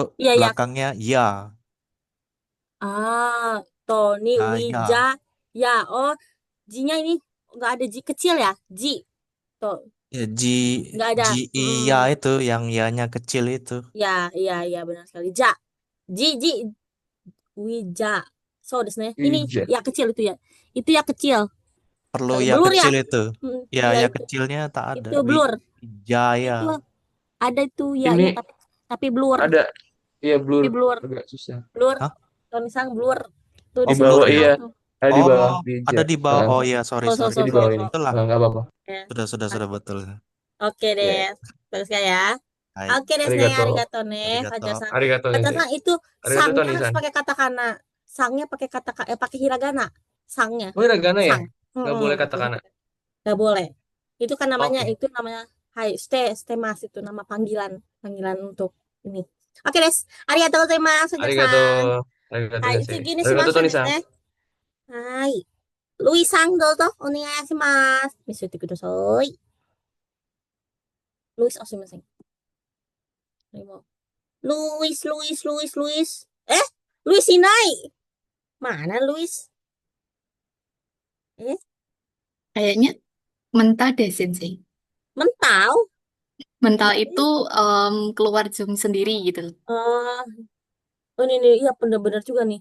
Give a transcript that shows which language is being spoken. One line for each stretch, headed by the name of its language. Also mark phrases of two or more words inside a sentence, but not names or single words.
Indonesian: iya ya. belakangnya ya. Ah, Tony Wija. Ya. Ya, oh, Ji-nya ini nggak ada Ji kecil ya? Ji. Tuh, Ya, nggak ada. ya itu yang ya-nya kecil itu. Ya, iya, iya benar sekali. Ja. Ji, Wija.
Japanese: そうですね.
Indonesian: Ini Ija. ya kecil itu ya. Itu ya kecil. Perlu ya Blur ya? kecil itu. Ya, Iya ya itu. kecilnya tak ada. Itu blur. Wijaya. Itu ada itu ya, Ini ya tapi blur. ada, iya blur, Tapi blur. agak susah. Blur. Hah? Tony Sang blur. Tuh Oh, di Di sini blur bawah ya? iya, tuh. ada di bawah Oh, Ija. ada di bawah. Oh ya,
English: sorry, So, so, sorry. so,
Indonesian: Di
English: so,
Indonesian: bawah ini.
English: so.
Indonesian: Itulah. Nggak apa-apa. Ya. Sudah betul. Oke Ya, deh. Terus ya.
Japanese: Hai.
Indonesian: Oke deh,
Japanese: arigato. ありがとうね, Arigato. Fajar-san. ありがとう先生.
Indonesian: Fajar-san itu
Japanese: Arigato
Indonesian: sangnya harus
Japanese: Tony-san.
Indonesian: pakai katakana. Sangnya pakai pakai hiragana. Sangnya. Oh, hiragana ya? Sang. Nggak boleh katakana. Gak boleh. Itu kan namanya Oke. hai stay mas itu nama panggilan untuk ini.
Japanese: オーケーです. ありがとうございます, Arigato. Fajar-san. Arigato Hai, sensei. 次にしま Arigato しょうです Tony-san. ね。はい。ルイさんどうぞお願いします。見せてください。ルイス、あ、すみません。今ルイス。ルイスいない。Mana Luis?
Indonesian: Kayaknya mental deh, Sensei. Mental? Mental itu keluar Zoom sendiri gitu. Oh, oh ini iya bener-bener juga nih.